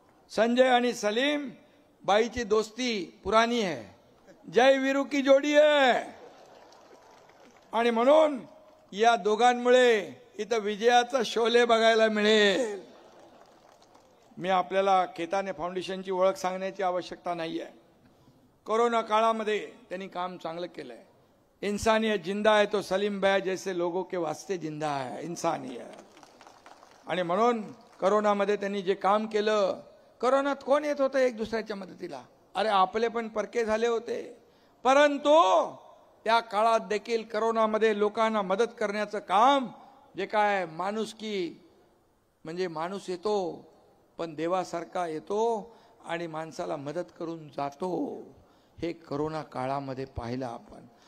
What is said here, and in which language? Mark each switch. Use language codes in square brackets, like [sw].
[mr] संजय आणि सलीम बाईची [hi] दोस्ती पुरानी है, [mr] जय वीरू की जोडी आहे. आणि म्हणून या दोघांमुळे इथं विजयाचा शोले बघायला मिळेल. मी आपल्याला खेताने फाउंडेशनची ओळख सांगण्याची आवश्यकता नाही आहे. कोरोना काळामध्ये त्यांनी काम चांगलं केलंय. [hi] इंसानियत जिंदा है तो सलीम भाई जैसे लोगों के वास्ते जिंदा है इंसानियत. [mr] आणि म्हणून कोरोनामध्ये त्यांनी जे काम केलं, कोरोनात कोण येत होतं एक दुसऱ्याच्या मदतीला? अरे आपले पण परके झाले होते. परंतु त्या काळात देखील कोरोनामध्ये लोकांना मदत करण्याचं काम, जे काय माणुसकी म्हणजे माणूस येतो पण देवासारखा येतो आणि माणसाला मदत करून जातो, हे कोरोना काळामध्ये पाहिलं आपण.